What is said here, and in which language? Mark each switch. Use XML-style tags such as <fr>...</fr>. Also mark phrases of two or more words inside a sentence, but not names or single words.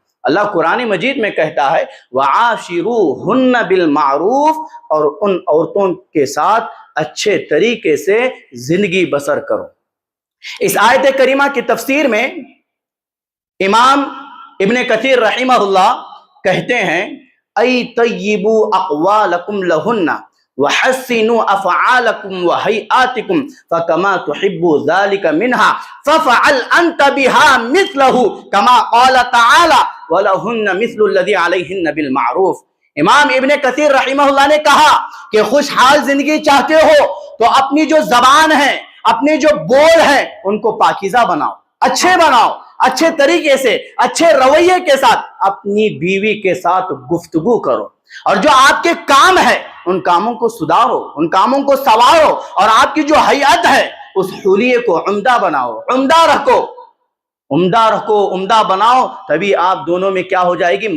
<ur>اللہ قرآن مجید میں کہتا ہے</ur> <ar>وَعَاشِرُوهُنَّ بِالْمَعْرُوفِ،</ar> <ur>اور ان عورتوں کے ساتھ اچھے طریقے سے زندگی بسر کرو۔ اس آیت کریمہ کی تفسیر میں امام ابن کثیر رحمہ اللہ کہتے ہیں</ur> <ar>ای طیبوا اقوالکم لہن وحسنوا افعالکم وہیئاتکم فکما تحب ذلک منہا ففعل انت بها مثلہ کما قال تعالی وَلَهُنَّ مِثْلُ الَّذِي عَلَيْهِنَّ بِالْمَعْرُوفِ۔</ar> <ur>امام ابن کثیر</ur> <ar>رحمہ اللہ</ar> <ur>نے کہا کہ خوشحال زندگی چاہتے ہو تو اپنی جو زبان ہے، اپنے جو بول ہیں، ان کو پاکیزہ بناؤ، اچھے بناؤ، اچھے طریقے سے، اچھے رویے کے ساتھ اپنی بیوی کے ساتھ گفتگو کرو، اور جو آپ کے کام ہے ان کاموں کو سدھارو، ان کاموں کو سنوارو، اور آپ کی جو حیات ہے اس حلیے کو عمدہ بناؤ، عمدہ رکھو، عمدہ رکھو، عمدہ بناؤ، تبھی آپ دونوں میں کیا ہو جائے گی؟</ur>